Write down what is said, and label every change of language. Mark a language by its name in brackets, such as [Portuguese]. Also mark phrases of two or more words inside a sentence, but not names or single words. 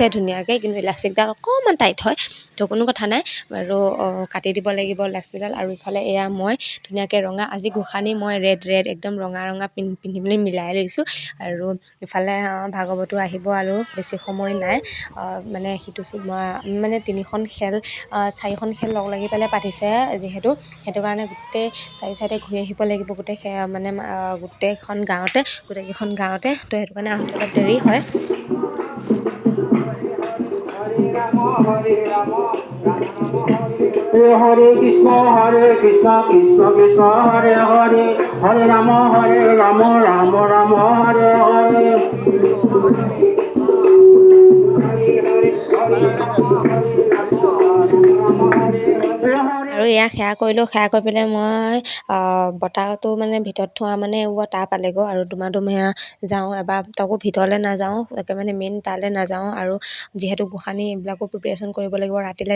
[Assamese] ধুনীয়াকৈ কিন্তু ইলাষ্টিকডাল অকণমান টাইট হয় তো কোনো কথা নাই আৰু কাটি দিব লাগিব ইলাষ্টিকডাল আৰু ইফালে এয়া মই ধুনীয়াকৈ ৰঙা আজি গোসানী মই ৰেড একদম ৰঙা পিন্ধিবলৈ মিলাই লৈছোঁ আৰু ইফালে ভাগৱতো আহিব আৰু বেছি সময় নাই মানে সিটো মানে 3খন খেল 4খন খেল লগ লাগি পেলাই পাতিছে যিহেতু সেইটো কাৰণে গোটেই চাৰি চাইডে ঘূৰি আহিব লাগিব মানে গোটেইকেইখন গাঁৱতে তো সেইটো কাৰণে আহোঁতে অলপ দেৰি হয় [Sanskrit] হরে কৃষ্ণ কৃষ্ণ কৃষ্ণ হরে হরে হরে রাম রাম রাম হরে হরে [Assamese] আৰু এয়া সেৱা কৰিলোঁ সেৱা কৰি পেলাই মই বতাহটো মানে ভিতৰত থোৱা মানে তাৰ পালেগৈ আৰু সেয়া যাওঁ এবাৰ তাকো ভিতৰলৈ নাযাওঁ একেবাৰে মেইন তালৈ নাযাওঁ আৰু যিহেতু গোসানী এইবিলাকো প্ৰিপেৰেশ্যন কৰিব লাগিব ৰাতিলৈ